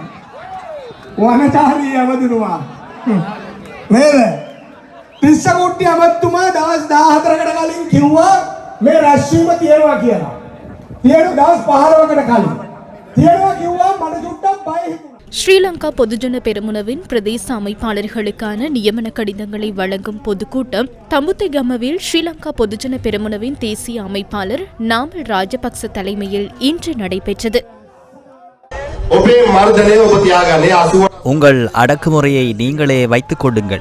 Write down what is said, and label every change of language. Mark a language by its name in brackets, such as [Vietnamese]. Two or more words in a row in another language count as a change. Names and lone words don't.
[Sinhala] වනචාරී ඇමතුමා නේද? තිස්සකුට්ටි ඇමතුමා දවස් 14කට කලින් කිව්වා මේ රැස්වීම තියෙනවා කියලා. තියෙන දවස් 15කට කලින් තියෙනවා කිව්වා මට චුට්ටක් බය හිතුණා. [Tamil] ஸ்ரீலங்கா பொதுஜன பெரமுனவின் பிரதேச அமைப்பாளர்களுக்கான நியமன கடிதங்களை வழங்கும் பொதுக்கூட்டம் தம்புத்தெகமவில் ஸ்ரீலங்கா பொதுஜன பெரமுனவின் தேசிய அமைப்பாளர் நாமல் ராஜபக்ச தலைமையில் இன்று நடைபெற்றது. உங்கள் அடக்குமுறையை நீங்களே வைத்துக் கொள்ளுங்கள்.